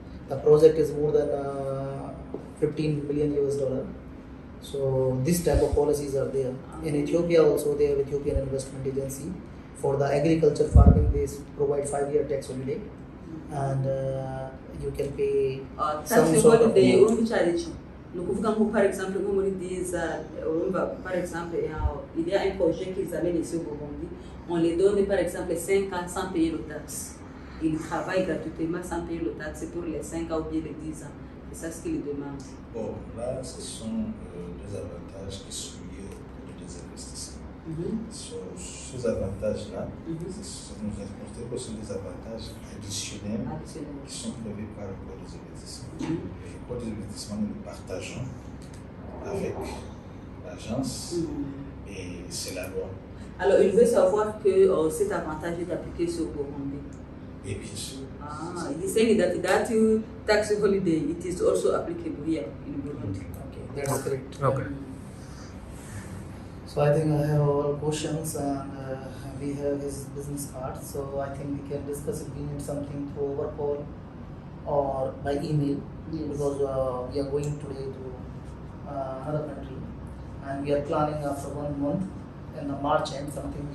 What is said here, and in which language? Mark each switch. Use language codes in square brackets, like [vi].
[en] The project is more than $15 million US. So this type of policies are there. In Ethiopia also they have Ethiopian Investment Agency. For the agriculture farming they provide 5-year tax holiday, and you can pay some sort of [fr] Nous pouvons par exemple, comme on dit, par exemple, il y a un projet qu'ils amènent ici au Burundi, on les donne par exemple 5 ans sans payer le taxe. Ils travaillent gratuitement sans payer le taxe pour les 5 ans ou bien les 10 ans. C'est ça ce qu'ils demandent. Bon, là, ce sont des avantages qui sont liés au coût des investissements. Ces avantages-là, nous considérons que ce sont des avantages additionnels qui sont prévus par le code des investissements. Le code des investissements, nous le partageons avec l'agence et c'est la loi. Alors, il veut savoir que cet avantage est appliqué sur Burundi. Et bien sûr. [en] He's saying that tax holiday, it is also applicable here in Burundi. Okay, that's correct. Okay. So I think I have all questions, and we have his business card. So I think we can discuss if we need something through our call or by email, because we are going today to another country, and we are planning after 1 month in the March end something.